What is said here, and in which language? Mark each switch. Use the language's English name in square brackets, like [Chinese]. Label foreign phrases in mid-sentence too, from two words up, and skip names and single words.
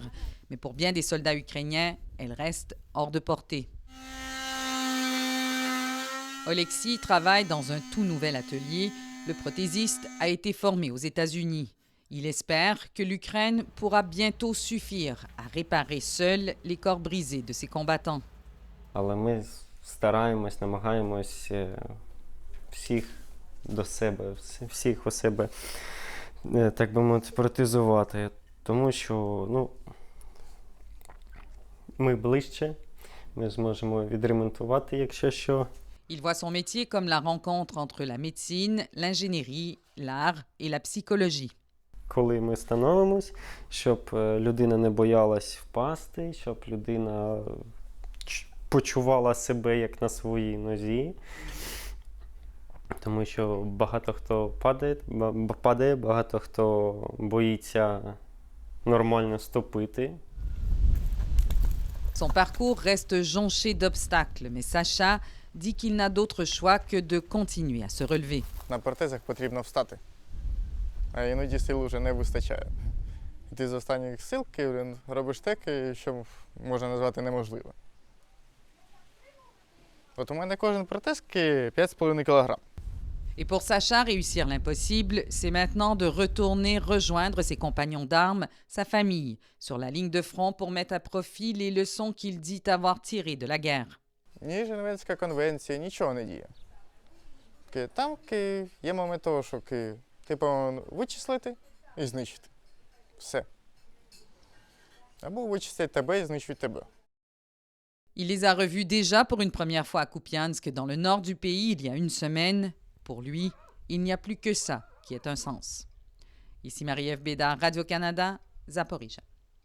[French] Mais pour bien des soldats ukrainiens, elles restent hors de portée. Oleksiy travaille dans un tout nouvel atelier. Le prothésiste a été formé aux États-Unis. Il espère que l'Ukraine pourra bientôt suffire à réparer seule les corps brisés de ses combattants. [Ukrainian] Але ми стараємось, намагаємось всіх до себе, всіх у себе, так би мовити, протезувати. Тому що, ми ближче, ми зможемо відремонтувати, якщо що. [French] Il voit son métier comme la rencontre entre la médecine, l'ingénierie, l'art et la psychologie. [Ukrainian] Коли ми становимось, щоб людина не боялась впасти, щоб людина почувала себе як на своїй нозі. Тому що багато хто падає, багато хто боїться нормально ступити. [French] Son parcours reste jonché d'obstacles, mais Sacha dit qu'il n'a d'autre choix que de continuer à se relever. [Ukrainian] На протезах потрібно встати, а іноді сил вже не вистачає. Ти з останніх сил робиш те, що можна назвати неможливе. От у мене кожен протез 5,5 кг. [French] Et pour Sacha, réussir l'impossible, c'est maintenant de retourner rejoindre ses compagnons d'armes, sa famille, sur la ligne de front pour mettre à profit les leçons qu'il dit avoir tirées de la guerre. [Ukrainian] Ні Женевська конвенція, нічого не діє. Там є момент того, що ти повинен вичислити і знищити. Все. Або вичислять тебе і знищують тебе. [French] Il les a revus déjà pour une première fois à Kupiansk, dans le nord du pays, il y a une semaine. Pour lui, il n'y a plus que ça qui ait un sens. Ici Marie-Ève Bédard, Radio-Canada, Zaporizhzhia.